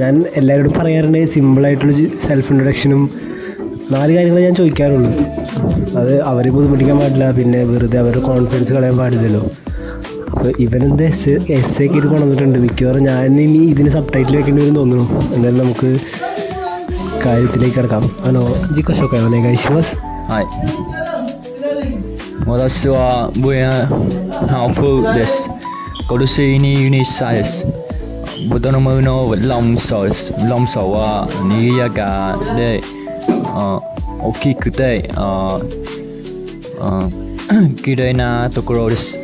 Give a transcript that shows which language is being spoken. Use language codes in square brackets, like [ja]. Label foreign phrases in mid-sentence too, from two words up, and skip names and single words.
[ml] ഞാൻ എല്ലാവരോടും പറയാറുണ്ട് സിമ്പിളായിട്ടുള്ള [en] self introduction [ml] 4 കാര്യങ്ങൾ ഞാൻ ചോദിക്കാറുള്ളൂ. അത് അവരെ ബുദ്ധിമുട്ടിക്കാൻ പാടില്ല, പിന്നെ വെറുതെ അവരുടെ കോൺഫിഡൻസ് കളയാൻ പാടില്ലല്ലോ. അപ്പോൾ ഇവനെന്ത് എസ് ഒക്കെ ഇത് കൊണ്ടുവന്നിട്ടുണ്ട്. മിക്കവാറും ഞാൻ ഇനി ഇതിന് സബ് ടൈറ്റിൽ വെക്കേണ്ടി വരും തോന്നുന്നു. എന്തായാലും നമുക്ക് കാര്യത്തിലേക്ക് കിടക്കാം. [ja] 自己紹介します. はい。私はブエンハーフです。今年22歳です。ベトナムのロンソです。ロンソは賑やかで大きくて綺麗なところです。